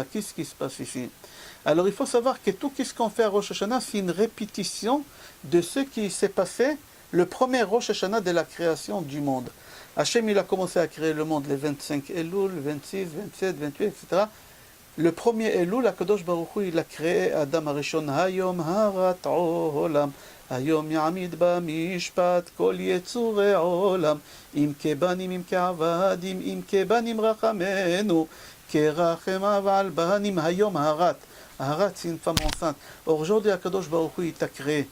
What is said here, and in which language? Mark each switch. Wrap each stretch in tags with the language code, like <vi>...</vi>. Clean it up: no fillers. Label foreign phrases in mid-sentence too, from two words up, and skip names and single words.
<fr>Qu'est-ce qui se passe ici? Alors il faut savoir que tout ce qu'on fait à Rosh Hashanah, c'est une répétition de ce qui s'est passé le premier Rosh Hashanah de la création du monde. Hachem, il a commencé à créer le monde les 25 Elul, 26, 27, 28, etc. Le premier Elul, Akadosh Baruch Hu, il a créé</fr> <he>אדם הראשון, היום הרת עולם, היום יעמיד במשפט, כל יצורי עולם, אם כבנים, אם כעבדים, אם כבנים רחמנו, כרחם אב על בנים, היום הרת.</he> <fr>Harat, c'est une femme enceinte. Aujourd'hui, Akadosh Baruch Hu, il t'a créé.</fr>